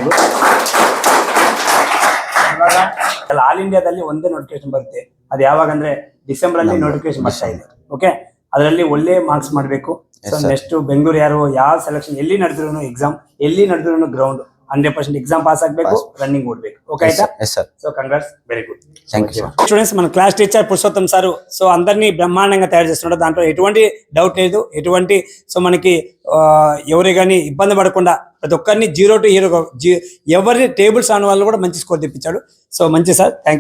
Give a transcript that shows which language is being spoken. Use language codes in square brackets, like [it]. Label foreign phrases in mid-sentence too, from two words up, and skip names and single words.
[kn] ಆಲ್ ಇಂಡಿಯಾದಲ್ಲಿ ಒಂದೇ ನೋಟಿಫಿಕೇಶನ್ ಬರುತ್ತೆ. ಅದು ಯಾವಾಗ ಅಂದ್ರೆ ಡಿಸೆಂಬರ್ ಅಲ್ಲಿ ನೋಟಿಫಿಕೇಶನ್ ಬರ್ತಾ ಇದೆ. ಓಕೆ, ಅದರಲ್ಲಿ ಒಳ್ಳೆ ಮಾರ್ಕ್ಸ್ ಮಾಡಬೇಕು. ಸೊ ನೆಕ್ಸ್ಟ್ ಬೆಂಗಳೂರು ಯಾವ ಸೆಲೆಕ್ಷನ್ ಎಲ್ಲಿ ನಡೆದ್ರು ಎಕ್ಸಾಮ್, ಎಲ್ಲಿ ನಡೆದ್ರು ಗ್ರೌಂಡ್, 100% [en] exam pass [kn] ಆಗಬೇಕು, ರನ್ನಿಂಗ್ ಓಡಬೇಕು. ಓಕೆ ಆಯ್ತಾ? [en] ಎಸ್ ಸರ್. సో కంగ్రాట్స్, వెరీ గుడ్. థ్యాంక్ యూ సార్. [te] స్టూడెంట్స్, మన [en] class teacher [te] పురుషోత్తం సార్ సో అందరినీ బ్రహ్మాండంగా తయారు చేస్తున్నాడు. దాంట్లో ఎటువంటి డౌట్ లేదు, ఎటువంటి సో మనకి ఎవరి కానీ ఇబ్బంది పడకుండా ప్రతి ఒక్కరిని [en] 0 to hero [te] ఎవరిని టేబుల్స్ ఆన్ వాళ్ళు కూడా మంచి స్కోర్ తెప్పించాడు. సో మంచి సార్, [en] thank you.